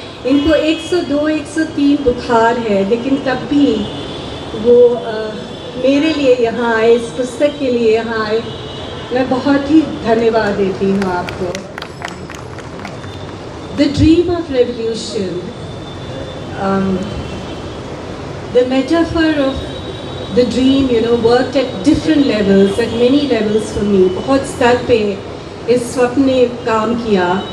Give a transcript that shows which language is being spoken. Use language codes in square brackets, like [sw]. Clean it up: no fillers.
[hi] इनको 102, 103 बुखार है, लेकिन तब भी वो मेरे लिए यहाँ आए, इस पुस्तक के लिए यहाँ आए। मैं बहुत ही धन्यवाद देती हूँ आपको। [en] The dream of revolution, the metaphor of the dream, worked at different levels, at many levels for me. [hi] बहुत स्तर पे इस स्वप्न ने काम किया।